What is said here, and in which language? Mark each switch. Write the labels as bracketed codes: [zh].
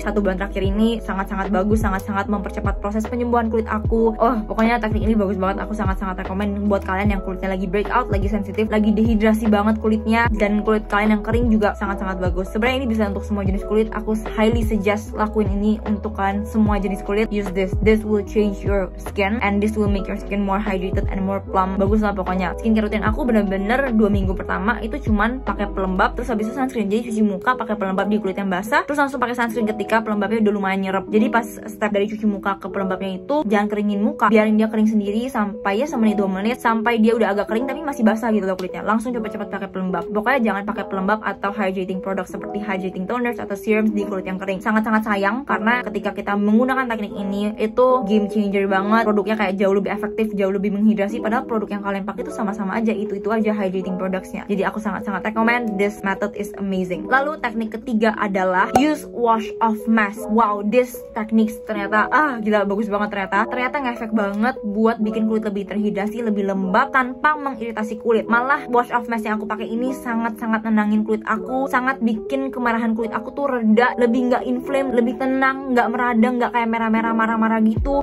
[id] 1 bulan terakhir ini sangat-sangat bagus, sangat-sangat mempercepat proses penyembuhan kulit aku. Oh, pokoknya teknik ini bagus banget. Aku sangat-sangat rekomen buat kalian yang kulitnya lagi breakout, lagi sensitif, lagi dehidrasi banget kulitnya, dan kulit kalian yang kering juga sangat-sangat bagus. Sebenarnya ini bisa untuk semua jenis kulit. Aku [en] highly suggest [id] lakuin ini untuk kalian semua jenis kulit. [en] Use this. This will change your skin and this will make your skin more hydrated and more plump. [id] Bagus lah pokoknya. Skincare rutin aku bener-bener 2 minggu pertama itu cuman pakai pelembab, terus habis itu sunscreen. Jadi cuci muka pakai pelembab di kulit yang basah, terus langsung pakai sunscreen ketika pelembabnya udah lumayan nyerap. Jadi pas step dari cuci muka ke pelembabnya itu jangan keringin muka, biarin dia kering sendiri sampai ya 1-2 menit sampai dia udah agak kering tapi masih basah gitu loh kulitnya. Langsung cepet-cepet pakai pelembab. Pokoknya jangan pakai pelembab atau hydrating product seperti hydrating toners atau serums di kulit yang kering. Sangat-sangat sayang karena ketika kita menggunakan teknik ini itu game changer banget. Produknya kayak jauh lebih efektif, jauh lebih menghidrasi, padahal produk yang kalian pakai itu sama-sama aja, itu aja hydrating productsnya. Jadi aku sangat-sangat recommend, [en] this method is amazing. [id] Lalu teknik ketiga adalah use wash off mask. Wow, this techniques ternyata gila bagus banget ternyata ngefek banget buat bikin kulit lebih terhidrasi, lebih lembab tanpa mengiritasi kulit. Malah wash off mask yang aku pakai ini sangat-sangat nenangin kulit aku, sangat bikin kemarahan kulit aku tuh reda, lebih nggak inflame, lebih tenang, nggak meradang, nggak kayak merah-merah marah-marah gitu.